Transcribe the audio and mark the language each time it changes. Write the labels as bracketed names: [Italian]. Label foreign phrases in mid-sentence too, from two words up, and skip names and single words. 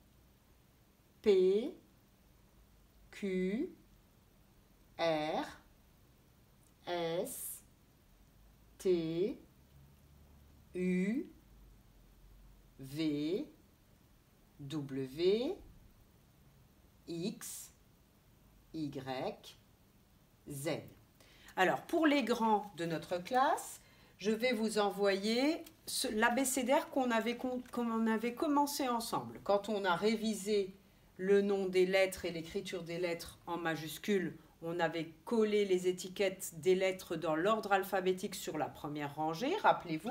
[French] P, Q, R, S, T, U, V, W, X, Y, Z. Alors, pour les grands de notre classe, je vais vous envoyer l'abécédaire qu'on avait commencé ensemble. Quand on a révisé le nom des lettres et l'écriture des lettres en majuscules, on avait collé les étiquettes des lettres dans l'ordre alphabétique sur la première rangée, rappelez-vous.